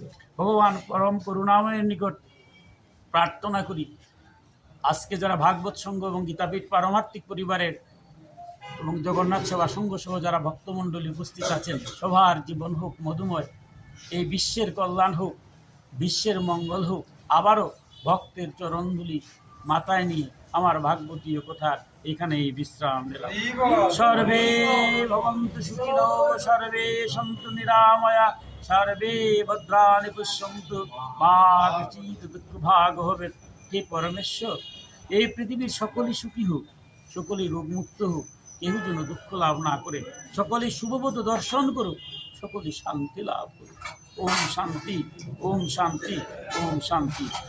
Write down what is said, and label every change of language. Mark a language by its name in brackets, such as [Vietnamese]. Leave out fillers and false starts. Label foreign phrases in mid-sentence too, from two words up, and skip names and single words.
[Bangla] ভগবান পরম করুণাময়ের নিকট প্রার্থনা করি, আজকে যারা ভাগবত সংঘ এবং গীতাপীঠ পারমার্থিক পরিবারের এবং জগন্নাথ সেবা সংঘ সহ যারা ভক্তমণ্ডলী উপস্থিত আছেন, সবার জীবন হোক মধুময়, এই বিশ্বের কল্যাণ হোক, বিশ্বের মঙ্গল হোক। আবারও ভক্তের চরণধুলি মাথায় নিয়ে আমার ভাগবতীয় কথার এখানেই বিশ্রাম নিলাম। [Sanskrit] সর্বে ভবন্তু সুখিনো, সর্বে সন্তু নিরাময়া, সর্বে ভদ্রাণি পশ্যন্তু মা কচিৎ দুঃখভাগ হবে। [Bangla] হে পরমেশ্বর, এই পৃথিবীর সকলেই সুখী হোক, সকলেই রোগমুক্ত হোক, কেউ যেন দুঃখ লাভ না করে, সকলেই শুভবোধ দর্শন করুক, সকলেই শান্তি লাভ করুক। [Sanskrit] ওম শান্তি, ওম শান্তি, ওম শান্তি।